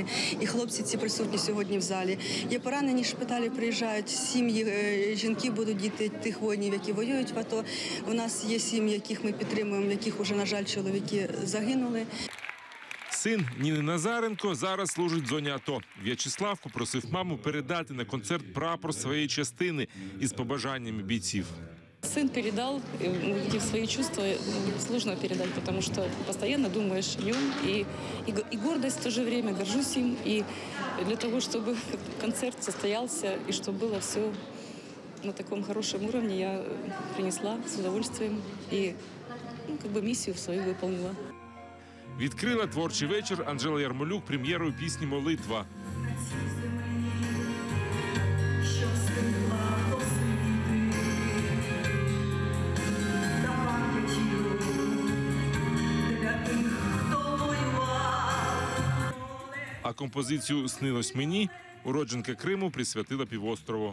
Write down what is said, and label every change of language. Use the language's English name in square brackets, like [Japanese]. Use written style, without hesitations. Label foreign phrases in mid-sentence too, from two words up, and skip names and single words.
[Ukrainian] І хлопці ці присутні сьогодні в залі. Є поранені, шпиталі приїжджають, сім'ї, жінки будуть діти тих воїнів, які воюють в АТО. У нас є сім'ї, яких ми підтримуємо, в яких вже, на жаль, чоловіки загинули. Син Ніни Назаренко зараз служить в зоні АТО. В'ячеслав попросив маму передати на концерт прапор своєї частини із побажаннями бійців. [Russian] Сын передал свои чувства, сложно передать, потому что постоянно думаешь о нем, и гордость в то же время, горжусь им, и для того, чтобы концерт состоялся, и чтобы было все на таком хорошем уровне, я принесла с удовольствием, и миссию свою выполнила. [Ukrainian] Відкрила творчий вечір Анжела Ярмолюк прем'єрою пісні «Молитва». А композицію «Снилось мені» уродженка Криму присвятила півострову.